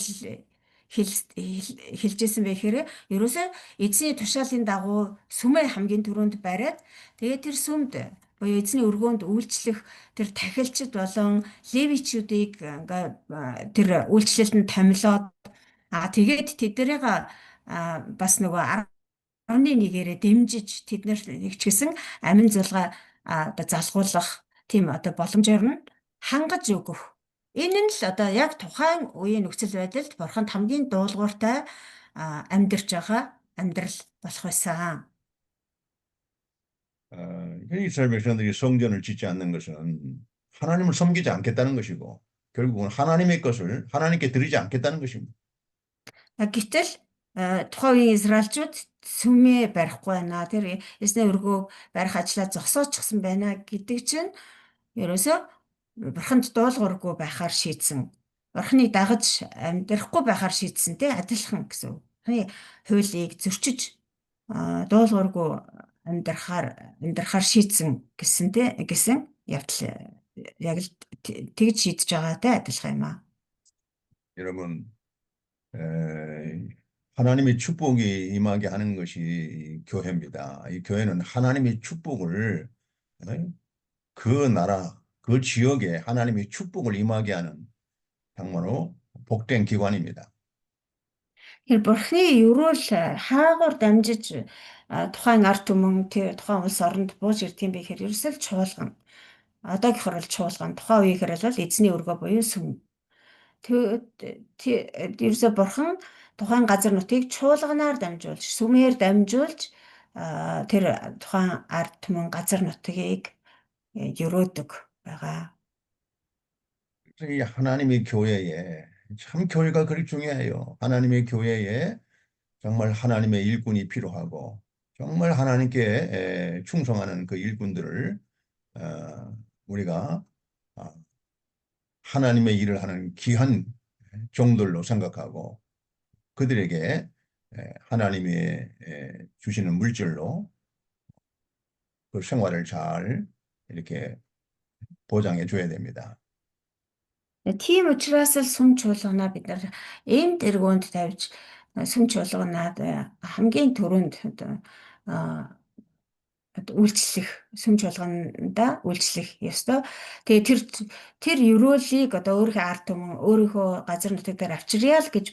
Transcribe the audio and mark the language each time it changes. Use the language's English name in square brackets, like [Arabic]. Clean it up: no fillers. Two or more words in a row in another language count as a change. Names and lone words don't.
[Mongolian] хэлжсэн бэ гэхээр ерөөсөө эзний тушаалын дагуу сүмээ хамгийн түрүүнд бариад тэгээд тэр сүмд буюу эзний өргөөнд үйлчлэх тэр тахилчид болон левичүүдийг тэр үйлчлэлтэнд томилоод тэгээд тэднийг бас нөгөө 11-ээрээ дэмжиж тэднэрт нэгчгэсэн амин зулгаа одоо залгуулах тийм одоо боломжоор нь хангаж өгөх. Энэ нь л одоо яг тухайн үеийн нөхцөл байдалд бурханд хамгийн дуулууртай амьдарч байгаа амьдрал болох байсан. [Korean] 이스라엘 백성들이 성전을 짓지 않는 것은 하나님을 섬기지 않겠다는 것이고 결국은 하나님의 것을 하나님께 드리지 않겠다는 것입니다. [Mongolian] Гэтэл тухайн үеийн Израильчууд сүмээ барихгүй байна. Тэр эзний өргөө барих ажлаа зогсоочихсан байна гэдэг чинь ерөөсөө бурханд дуулуургүй байхаар шийдсэн. Бурханы дагаж амьдрахгүй байхаар шийдсэнтэй адилхан гэсэн. Бурханы хуулийг зөрчиж дуулуургүй амьдрахаар шийдсэн гэсэн явдал яг л тэгж шийдэж байгаатай адилхан юм аа. [Korean] 여러분, 하나님의 축복이 임하게 하는 것이 교회입니다. 이 교회는 하나님의 축복을 그 나라, 그 지역에 하나님의 축복을 임하게 하는 정말로 복된 기관입니다. [Mongolian] Тэр бурхны ерөөл хаагуур дамжиж тухайн ард түмэн тухайн улс оронд бууж ирдэг юм бэ гэхээр ерөөсөө чуулган. Одоогийнхор бол чуулган, тухайн үеийнхэр бол эзний өргөө буюу сүм. Ерөөсөө бурхан тухайн газар нутгийг чуулганаар дамжуулж, сүмээр дамжуулж тэр тухайн ард түмэн газар нутгийг өрөөдөг байгаа. [Korean] 이 하나님의 교회에 참 교회가 그리 중요해요. 하나님의 교회에 정말 하나님의 일꾼이 필요하고 정말 하나님께 충성하는 그 일꾼들을 우리가 하나님의 일을 하는 귀한 종들로 생각하고 그들에게 하나님이 주시는 물질로 그 생활을 잘 이렇게 보장해 줘야 됩니다. [Mongolian] Тийм учраас л сүм чуулганаа бид нар энд эргөөнд тавьж сүм чуулганаад хамгийн түрүүнд үйлчлэх сүм чуулганда үйлчлэх ёстой. Тэгээ тэр ерөөлийг одоо өөрийнхөө ард түмэн өөрийнхөө газар нутаг дээр авчирья л гэж